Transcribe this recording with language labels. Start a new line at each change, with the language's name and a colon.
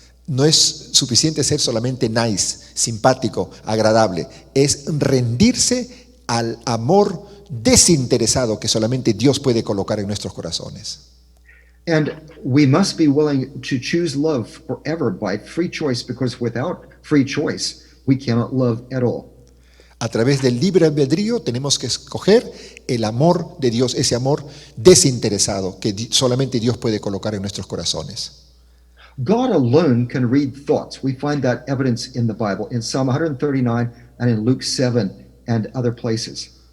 Spanish: No es suficiente ser solamente nice, simpático, agradable. Es rendirse al amor desinteresado que solamente Dios puede colocar en nuestros corazones.
English: And we must be willing to choose love forever by free choice, because without free choice, we cannot love at all.
Spanish: A través del libre albedrío tenemos que escoger el amor de Dios, ese amor desinteresado que solamente Dios puede colocar en nuestros corazones.
English: God alone can read thoughts. We find that evidence in the Bible, in Psalm 139 and in Luke 7 and other places.